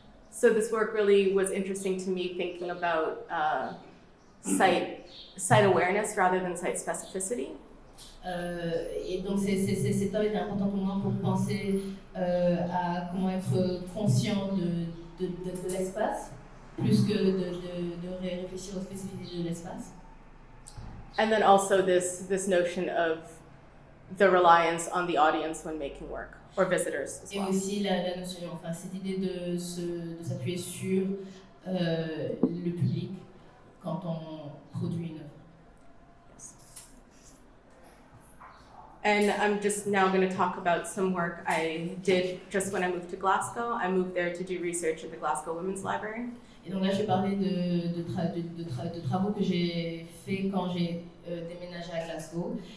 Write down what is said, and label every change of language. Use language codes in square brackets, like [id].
[en] So this work really was interesting to me, thinking about site awareness rather than site specificity. [fr] Et donc cette œuvre était importante pour moi pour penser à comment être conscient de l'espace, plus que de réfléchir aux spécificités de l'espace. [en] And then also this notion of the reliance on the audience when making work, or visitors as well. [fr] Et aussi la notion, enfin cette idée de s'appuyer sur le public quand on produit une œuvre. [en] And I'm just now going to talk about some work I did just when I moved to Glasgow. I moved there to do research at the Glasgow Women's Library. [fr] Et donc là, je vais parler de travaux que j'ai fait quand j'ai déménagé à Glasgow.